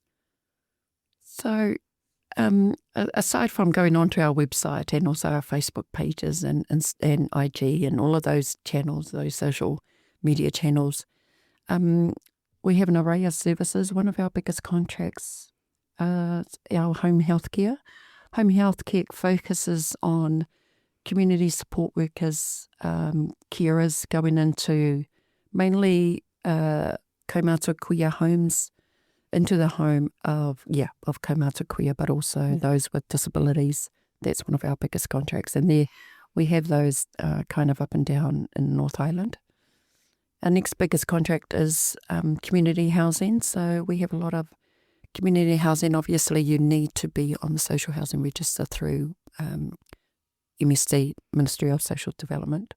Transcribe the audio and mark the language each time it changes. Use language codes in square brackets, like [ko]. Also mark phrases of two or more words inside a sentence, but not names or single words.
[en] So aside from going onto our website and also our Facebook pages and IG and all of those channels, those social media channels, we have an array of services. One of our biggest contracts is our home health care. Home health care focuses on community support workers, carers going into mainly [mi] kaumātua kuia [en] homes into the home of [mi] kaumata kuia, [en] but also those with disabilities. That's one of our biggest contracts. And there we have those kind of up and down in North Island. Our next biggest contract is community housing. So we have a lot of community housing. Obviously, you need to be on the social housing register through MSD, Ministry of Social Development.